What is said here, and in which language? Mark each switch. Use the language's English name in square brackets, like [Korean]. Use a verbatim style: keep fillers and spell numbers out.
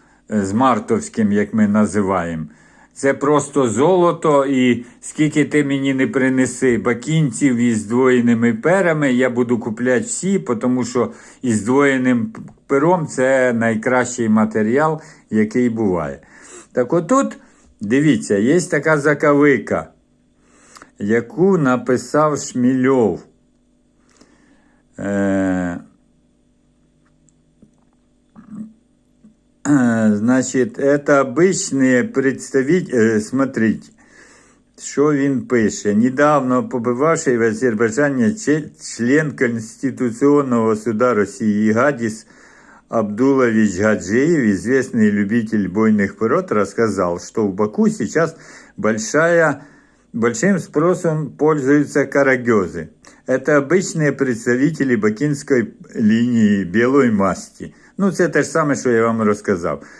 [Ukrainian] е, з мартовським, як ми називаємо, це просто золото, і скільки ти мені не принеси бакінців із здвоєними перами, я буду купляти всі, тому що із здвоєним пером це найкращий матеріал, який буває. Так отут, дивіться, є така закавика, яку написав Шмільов. [Russian] Е, Э, Значит, это обычные представители, смотрите, что [Ukrainian] він пише. [Russian] Недавно побывавший в Азербайджане че- член Конституционного суда России Гадис Абдулович Гаджиев, известный любитель бойных пород, рассказал, что в Баку сейчас большая, большим спросом пользуются карагёзы. Это обычные представители бакинской линии белой масти. [Ukrainian] Ну, це те ж саме, що я вам розказав.